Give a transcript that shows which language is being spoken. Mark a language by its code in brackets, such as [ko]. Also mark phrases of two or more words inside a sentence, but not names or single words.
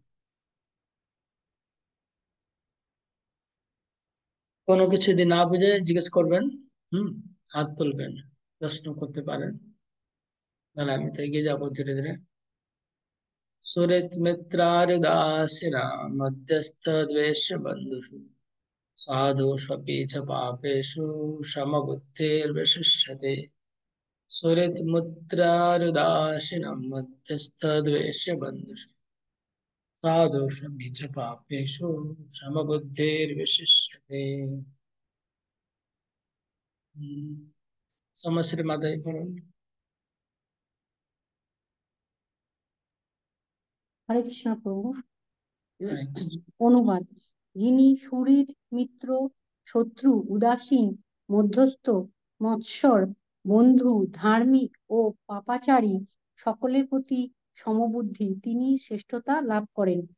[bn] কোনো কিছু যদি না বুঝে জিজ্ঞেস করবেন, হাত তুলবেন, প্রশ্ন করতে পারেন, নাহলে আমি তো এগিয়ে যাবো ধীরে ধীরে। [sa] সুহৃত মিত্রারিদাসিনা মধ্যস্থ দ্বেষ বন্ধুষু সাধুष्वपि च पापेषु समबुद्धिर्विशिष्यते। सुहृत् मित्रारिदासिनं मध्यस्थ द्वेष बन्धुषु साधुष्वपि च पापेषु समबुद्धिर्विशिष्यते। [bn] समश्री माताजी বলুন। হরে কৃষ্ণ প্রভু। হ্যাঁ, অনুবাদ। যিনি সুহৃদ, মিত্র, শত্রু, উদাসীন, মধ্যস্থ, মৎসর, বন্ধু, ধার্মিক ও পাপাচারী সকলের প্রতি সমবুদ্ধি, তিনি শ্রেষ্ঠতা লাভ করেন।